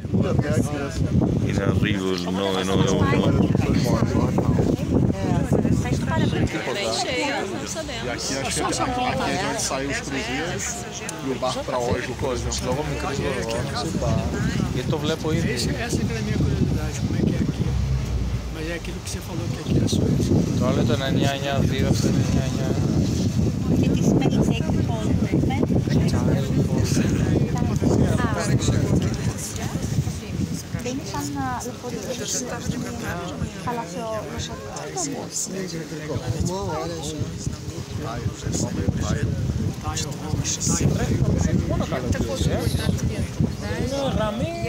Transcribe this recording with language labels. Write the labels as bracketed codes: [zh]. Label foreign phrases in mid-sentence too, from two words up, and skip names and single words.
[it] In arrivo il 991. [pt] E aqui é de onde saem os cruzeiros e o barco para hoje. [el] Logo μικρό γιατί το βλέπω ήδη. [pt] Essa que era a minha curiosidade, como é que é aqui. Mas é aquilo que você falou que aqui era Suécia. [el] Το άλλο ήταν 992, αυτό είναι 991. Και τι σημαίνει executive δεν είναι σαν λεωφορείο, θαλασσιο Μόνο καλό γραμμή.